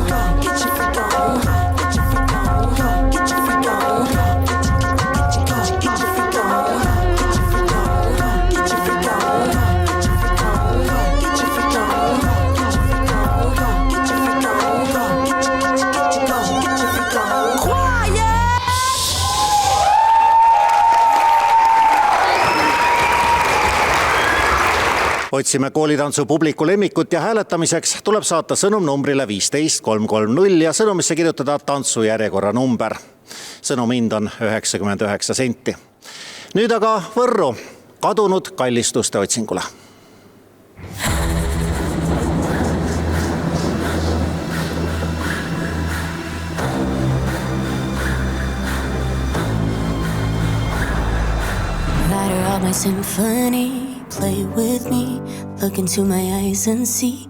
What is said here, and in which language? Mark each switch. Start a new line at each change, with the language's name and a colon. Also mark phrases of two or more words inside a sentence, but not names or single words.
English: Get your freak on. Get your freak on. Get your freak on. Get your freak on. Get your freak on. Get your freak on. Get your freak on. Get your freak on. Get your freak on. Get your freak on. Quiet.
Estonian: Otsime koolitantsu publiku lemmikut ja hääletamiseks tuleb saata sõnum numbrile 15330 ja sõnumisse kirjutada tantsu järjekorra number. Sõnum hind on 99 senti. Nüüd aga Võrru kadunud kallistuste otsingule.
English: Lighter up my symphony. Play with me, look into my eyes and see.